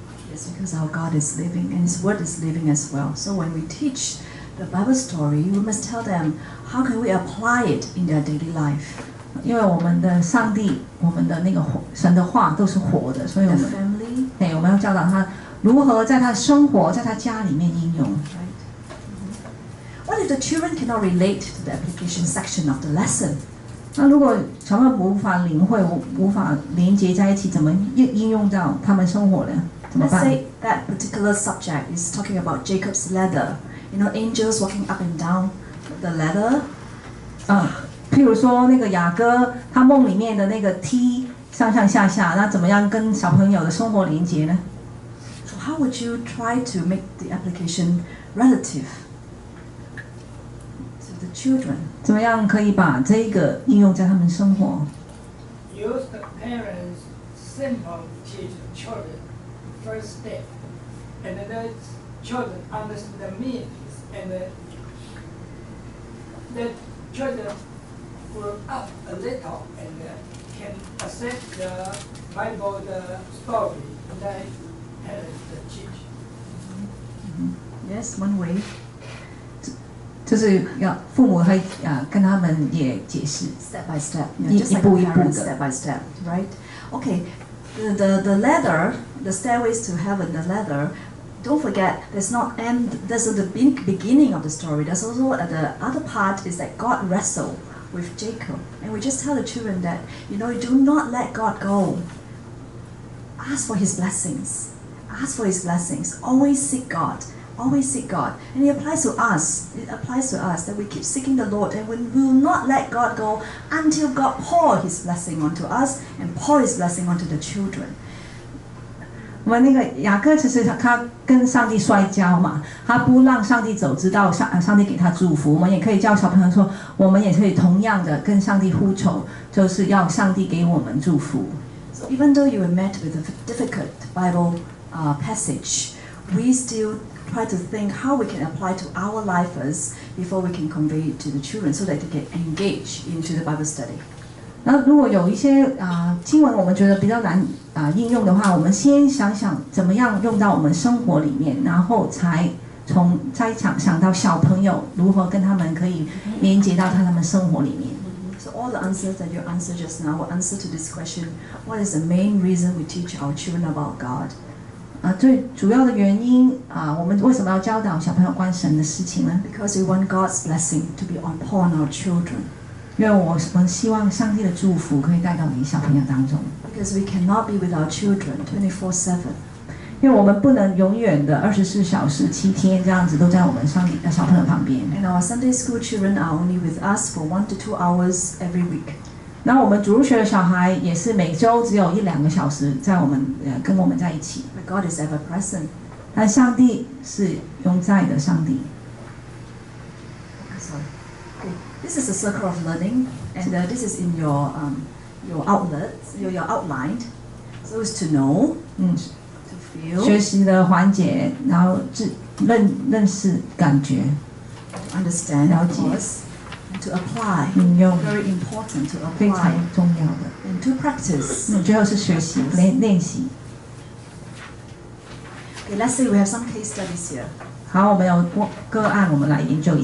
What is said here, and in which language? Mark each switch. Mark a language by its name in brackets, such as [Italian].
[English] Yes, because our God is living and His Word is living as well. So when we teach the Bible story, we must tell them how can we apply it in their daily life. [Chinese] 因为我们的上帝，我们的那个神的话都是活的，所以我们我们要教导他如何在他生活，在他家里面应用。 [English] What if the children cannot relate to the application section of the lesson? [Chinese] 那如果小朋友无法领会，无法连接在一起，怎么应用到他们生活呢？怎么 [English] Let's [Chinese] 办 [English] say that particular subject is talking about Jacob's ladder. Angels walking up and down the ladder. [Chinese] 譬如说那个雅各，他梦里面的那个梯上上下下，那怎么样跟小朋友的生活连接呢 [English] So how would you try to make the application relative to the children? [Chinese] 怎么样可以把这个应用在他们生活 [English] Use the parents' simple teach the children first step, and then the children understand the meanings, and the children grow up a little and can accept the Bible the story that parents teach. Yes, one way. [Chinese] 就是要父母会跟他们也解释 [English] Step by step, just like parents, step by step, right? Okay, the ladder, the stairways to heaven, the ladder. Don't forget, there's not end. There's the beginning of the story. There's also the other part is that God wrestled with Jacob, and we just tell the children that do not let God go. Ask for His blessings. Ask for His blessings. Always seek God. Always seek God. And it applies to us. It applies to us that we keep seeking the Lord, and we will not let God go until God pour His blessing onto us and pour His blessing onto the children. [Chinese] 我们那个雅各其实他跟上帝摔跤嘛，他不让上帝走，直到上帝给他祝福。我们也可以教小朋友说，我们也可以同样的跟上帝呼求，就是要上帝给我们祝福。 [English] So even though you were met with a difficult Bible passage, we still try to think how we can apply to our life first before we can convey it to the children, so that they can engage into the Bible study. [Chinese] 那如果有一些经文我们觉得比较难应用的话，我们先想想怎么样用到我们生活里面，然后才想到小朋友如何跟他们可以连接到他们生活里面。 [English] So all the answers that you answered just now will answer to this question: What is the main reason we teach our children about God? [Chinese] 最主要的原因我们为什么要教导小朋友关神的事情呢？ [English] Because we want God's blessing to be upon our children. [Chinese] 因为我们希望上帝的祝福可以带到你小朋友当中。 [English] Because we cannot be with our children 24/7. [Chinese] 因为我们不能永远的24小时7天这样子都在我们小朋友旁边。 [English] And our Sunday school children are only with us for 1 to 2 hours every week. [Chinese] 然后我们主日学的小孩也是每周只有1-2个小时在跟我们在一起。 [English] But God is ever present. [Chinese] 但上帝是永在的上帝。 [English] Sorry. Okay. This is a circle of learning, and this is in your outlets, your outline. So it's to know, to feel, [Chinese] 学习的环节，然后认识、感觉、 [English] to understand, [Chinese] 了 [English] of [Chinese] 解、 [English] course, and to apply. [Chinese] 应用， [English] Very important to [Chinese] 非常 [English] apply [Chinese] 重要的。 [English] and to practice. [Chinese] 最后是学习、练习。 [English] Okay, let's say we have some case studies here. [Chinese] 好，我们有个案，我们来研究一